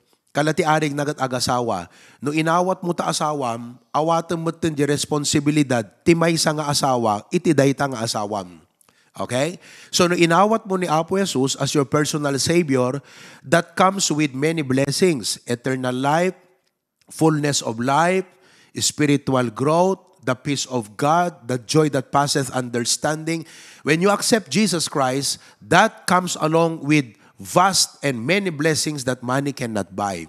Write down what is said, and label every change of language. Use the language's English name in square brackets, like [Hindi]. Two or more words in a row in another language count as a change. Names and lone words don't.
[Iloko] Kalati aring nagat agasawa. No inawat mo ta asawam, awatan mo't di responsibilidad, timay sa nga asawa, iti dayta nga asawam. [English] Okay? So [Iloko] no inawat mo ni Apo [English] Jesus as your personal Savior, that comes with many blessings. Eternal life, fullness of life, spiritual growth, the peace of God, the joy that passeth understanding. When you accept Jesus Christ, that comes along with vast and many blessings that money cannot buy.